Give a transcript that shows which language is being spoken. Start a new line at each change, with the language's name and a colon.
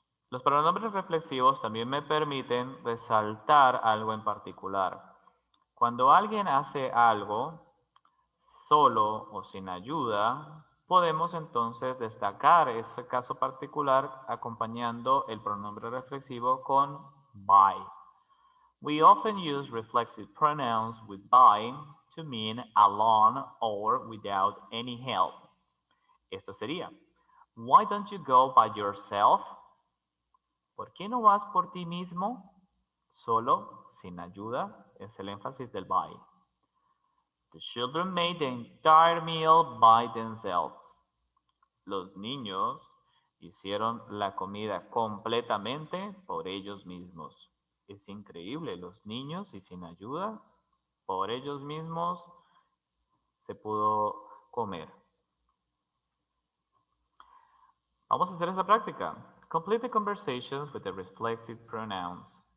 Spanish: Los pronombres reflexivos también me permiten resaltar algo en particular. Cuando alguien hace algo solo o sin ayuda, podemos entonces destacar ese caso particular acompañando el pronombre reflexivo con by.
English: We often use reflexive pronouns with by to mean alone or without any help.
Spanish: Esto sería,
English: why don't you go by yourself?
Spanish: ¿Por qué no vas por ti mismo? Solo, sin ayuda, es el énfasis del by.
English: The children made the entire meal by themselves.
Spanish: Los niños hicieron la comida completamente por ellos mismos. Es increíble, los niños y sin ayuda, por ellos mismos se pudo comer. Vamos a hacer esa práctica.
English: Complete the conversations with the reflexive pronouns.